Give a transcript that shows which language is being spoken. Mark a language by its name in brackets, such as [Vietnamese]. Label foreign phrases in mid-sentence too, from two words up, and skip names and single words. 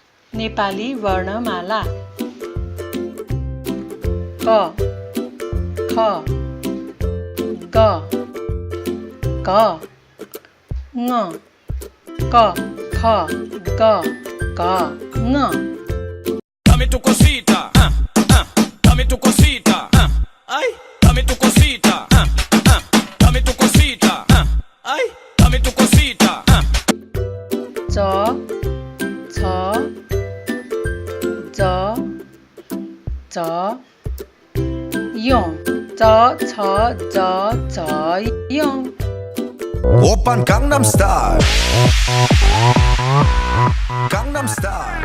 [Nepali] नेपाली वर्णमाला क ख ग ग ङ क ख ग ग ङ [Spanish] Dame tu cosita, dame tu cosita, ay, dame tu cosita, dame tu cosita, ay, dame tu cosita. [Nepali] च छ ज ज य च छ ज ज य [Korean] Oppan Gangnam Style. Gangnam Style.